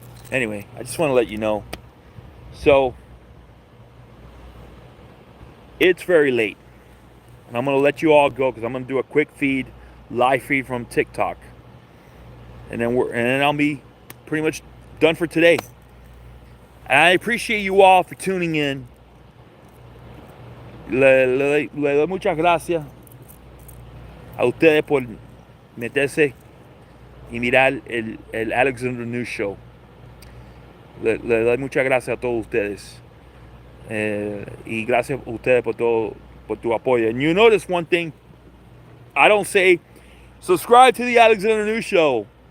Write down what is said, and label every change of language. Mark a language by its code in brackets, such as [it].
[en] Anyway, I just want to let you know. So, it's very late. And I'm going to let you all go because I'm going to do a quick live feed from TikTok. And then I'll be pretty much done for today. And I appreciate you all for tuning in. [es] Le doy muchas gracias a ustedes por meterse y mirar el Alexander News Show. Le doy muchas gracias a todos ustedes. Y gracias a ustedes por tu apoyo. [en] And you notice one thing, I don't say subscribe to the Alexander News Show.